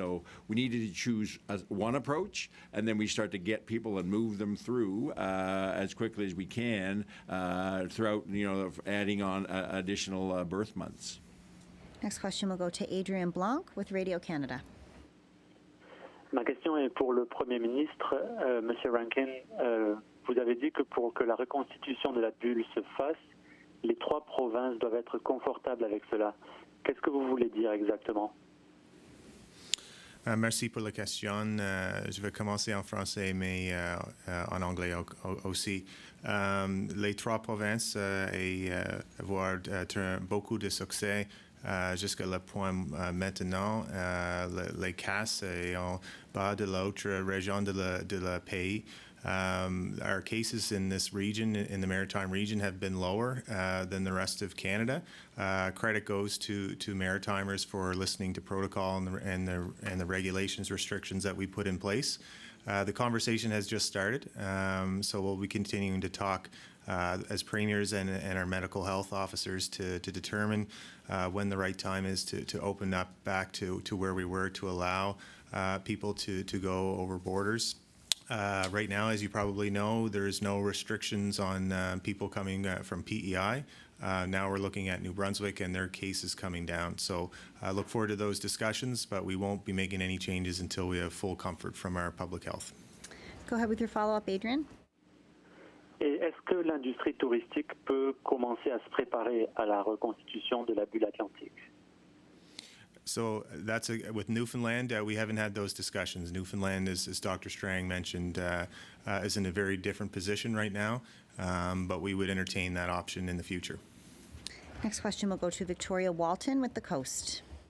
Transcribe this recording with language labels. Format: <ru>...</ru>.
<en>So we needed to choose one approach, and then we start to get people and move them through as quickly as we can throughout, adding on additional birth months. Next question will go to Adrian Blanc with Radio Canada.</en> <fr>Ma question est pour le Premier ministre. Monsieur Rankin, vous avez dit que pour que la reconstitution de la bulle se fasse, les 3 provinces doivent être confortables avec cela. Qu'est-ce que vous voulez dire exactement? Merci pour la question. Je vais commencer en français, mais en anglais aussi. Les 3 provinces avoir beaucoup de succès jusqu'à le point maintenant. Les cas sont en bas de l'autre région de la pays.</fr> <en>Our cases in this region, in the Maritime region, have been lower than the rest of Canada. Credit goes to Maritimers for listening to protocol and the regulations, restrictions that we put in place. The conversation has just started, so we'll be continuing to talk as premiers and our medical health officers to determine when the right time is to open up back to where we were, to allow people to go over borders. Right now, as you probably know, there's no restrictions on people coming from PEI. Now we're looking at New Brunswick and their cases coming down. So I look forward to those discussions, but we won't be making any changes until we have full comfort from our public health. Go ahead with your follow-up, Adrian.</en> <fr>Et est-ce que l'industrie touristique peut commencer à se préparer à la reconstitution de la bulle atlantique?</fr> <en>So that's with Newfoundland, we haven't had those discussions. Newfoundland, as Dr. Strang mentioned, is in a very different position right now, but we would entertain that option in the future. Next question will go to Victoria Walton with The Coast.</en>